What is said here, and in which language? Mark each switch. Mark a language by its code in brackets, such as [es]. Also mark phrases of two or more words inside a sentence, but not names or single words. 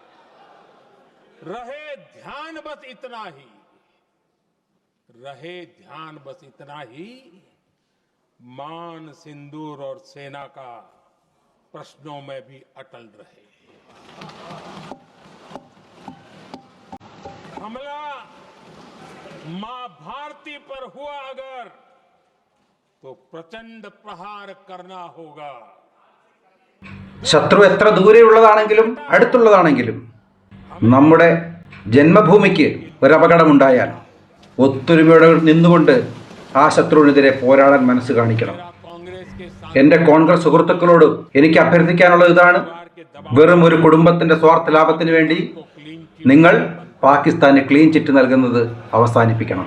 [hi] रहे ध्यान बस इतना ही मान सिंदूर और सेना का प्रश्नों में भी अटल रहे। हमला मां भारती पर हुआ अगर तो प्रचंड प्रहार करना होगा। [ml] ശത്രു എത്ര ദൂരെയുള്ളതാണെങ്കിലും അടുത്തുള്ളതാണെങ്കിലും നമ്മുടെ ജന്മഭൂമിക്ക് ഒരപകടമുണ്ടായാൽ ഒത്തൊരുമയോടെ നിന്നുകൊണ്ട് ആ ശത്രുവിനെതിരെ പോരാടാൻ മനസ്സ് കാണിക്കണം. എൻ്റെ കോൺഗ്രസ് സുഹൃത്തുക്കളോട് എനിക്ക് അഭ്യർത്ഥിക്കാനുള്ളത് ഇതാണ്: വെറും ഒരു കുടുംബത്തിൻ്റെ സ്വാർത്ഥ ലാഭത്തിന് വേണ്ടി നിങ്ങൾ പാകിസ്ഥാന് [en] clean chit [ml] നൽകുന്നത് അവസാനിപ്പിക്കണം.